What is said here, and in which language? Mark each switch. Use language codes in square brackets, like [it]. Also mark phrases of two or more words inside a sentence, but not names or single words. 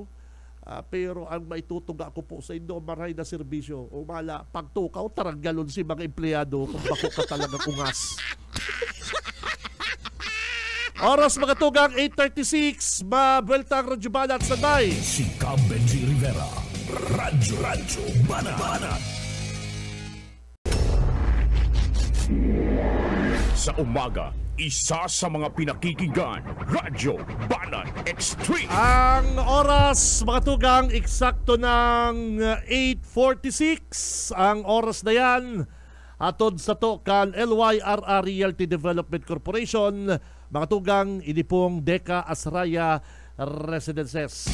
[bik] Pero ang maitutuga ko po sa inyo, maray na serbisyo. O mala, pagtukaw, taranggalon si mga empleyado kung bako ka talaga kungas. Oras mga tugang 8:36, mabelta ang Radyo Banat sa day. Si Cab Benji Rivera. Radyo Banana. [tl] Sa umaga, isa sa mga pinakikinggan, Radyo Banat Extreme. [bik] Ang oras mga tugang, eksakto ng 8:46. Ang oras na yan, atod sa to kan LYRR Realty Development Corporation. Mga tugang, ini pong Deka Asraya Residences.